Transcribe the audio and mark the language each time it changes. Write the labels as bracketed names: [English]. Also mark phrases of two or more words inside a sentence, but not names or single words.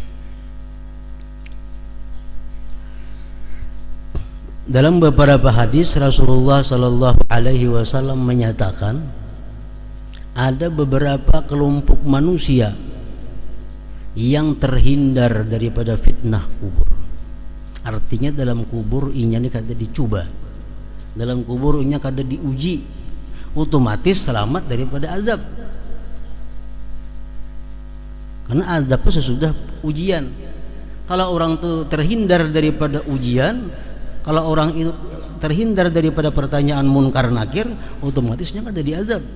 [Indonesian] Dalam beberapa hadis Rasulullah [Arabic] Sallallahu Alaihi Wasallam [Indonesian] menyatakan ada beberapa kelompok manusia yang terhindar daripada fitnah kubur. [Banjar] Artinya dalam kubur inya kada dicoba, dalam kubur inya kada diuji, otomatis selamat daripada azab. [Indonesian] Karena azab itu sesudah ujian. Kalau orang itu terhindar daripada ujian, kalau orang itu terhindar daripada pertanyaan munkar nakir, otomatisnya ada diazab.